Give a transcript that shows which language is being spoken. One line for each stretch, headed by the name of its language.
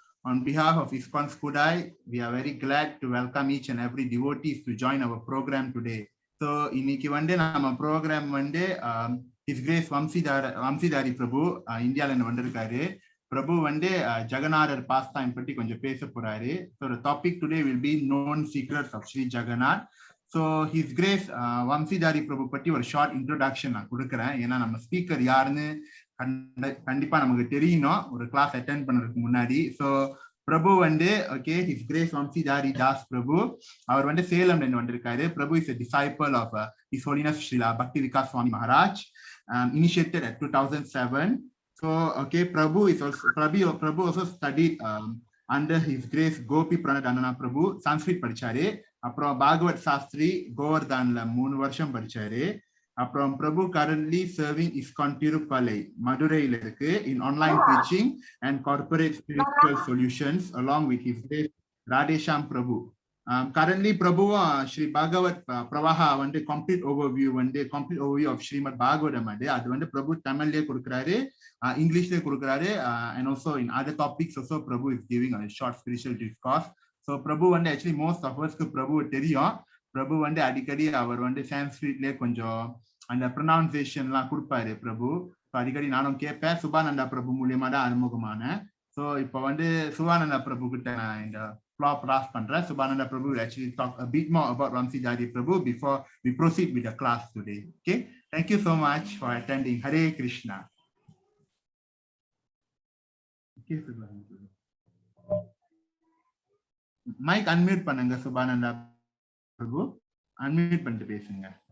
English: On behalf of ISKCON Skudai, we are very glad to welcome each and every devotees to join our program today.
Tamil: So, இன்னைக்கு வந்து நம்ம program வந்து His Grace வம்சிதாரி பிரபு இந்தியால இருந்து வந்திருக்காரு. பிரபு வந்து ஜெகநாதர் பாஸ்டைம் பற்றி கொஞ்சம் பேச போறாரு.
English: So the topic today will be known secrets of Sri Jagannath.
Tamil: So His Grace வம்சிதாரி பிரபு பற்றி ஒரு ஷார்ட் இன்ட்ரோடக்ஷன் நான் கொடுக்குறேன். ஏன்னா நம்ம ஸ்பீக்கர் யாருன்னு கண்டிப்பா நமக்கு தெரியணும் ஒரு கிளாஸ் அட்டென்ட் பண்றதுக்கு முன்னாடி. ஸோ பிரபு வந்து ஓகே, His Grace வம்சிதாரி தாஸ் பிரபு அவர் வந்து சேலம்ல இருந்து வந்திருக்காரு.
English: Prabhu is a disciple of His Holiness Srila Bhakti Vikas Swami Maharaj, initiated at 2007. So okay, Prabhu also studied under His Grace Gopi Pranadhanana Prabhu Sanskrit
Tamil: படிச்சாரு. அப்புறம் பாகவத் சாஸ்திரி கோவர்தன்ல 3 வருஷம் படிச்சாரு. அப்புறம் பிரபு
English: currently serving ISKCON Tirupalai
Tamil: மதுரையில இருக்கு
English: in online preaching and corporate spiritual solutions along with His Grace Radhesham Prabhu. Currently பிரபுவும் ஸ்ரீ பாகவத் பிரவாஹா வந்து complete overview of Shrimad Bhagavatam
Tamil: அது வந்து பிரபு தமிழ்லயே கொடுக்குறாரு, இங்கிலீஷ்லயே கொடுக்குறாரு,
English: and also in other topics also Prabhu is giving a short spiritual discourse.
Tamil: So பிரபு வந்து
English: actually most of us
Tamil: பிரபு தெரியும். பிரபு வந்து அடிக்கடி அவர் வந்து சான்ஸ்கிரிட்லயே கொஞ்சம் அந்த ப்ரொனவுன்சியேஷன்லாம் கொடுப்பாரு பிரபு. அடிக்கடி நானும் கேட்பேன். சுபானந்தா பிரபு மூலியமா தான் அறிமுகமான. ஸோ இப்போ வந்து சுபானந்தா பிரபு கிட்ட நான் இந்த
English: flop pass
Tamil: பண்றேன்.
English: Subhananda Prabhu will actually talk a bit more about Vamsidhari Prabhu before we proceed with the class today. Okay, thank you so much for attending. Hare Krishna.
Tamil: Okay, mic unmute பண்ணுங்க Subhananda Prabhu, unmute பண்ணிட்டு பேசுங்க.